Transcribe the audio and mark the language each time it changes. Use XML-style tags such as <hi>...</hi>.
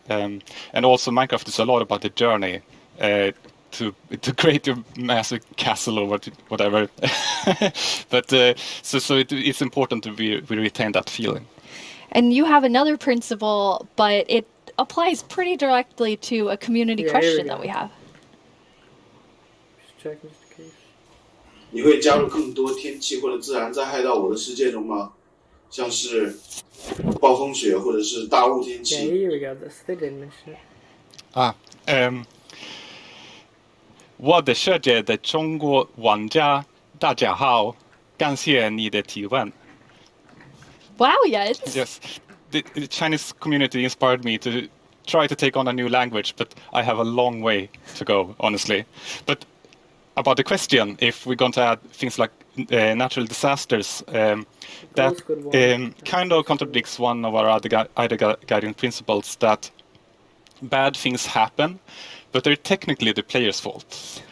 <en>And also Minecraft is a lot about the journey to create your massive castle or whatever. But so it's important to we retain that feeling. And you have another principle, but it applies pretty directly to a community question that we have. Just checking just in case.</en> <zh>你会加入更多天气或者自然灾害到我的世界中吗？像是暴风雪或者是大雾天气。</zh> <en>Yeah, here we go. This they didn't mention it.</en> <zh>我的世界的中国玩家大家好，感谢你的提问。</zh> <en>Wow, yes. Yes, the Chinese community inspired me to try to take on a new language, but I have a long way to go, honestly. But about the question, if we're going to add things like natural disasters, that kind of contradicts one of our other guiding principles, that bad things happen, but they're technically the player's fault.</en>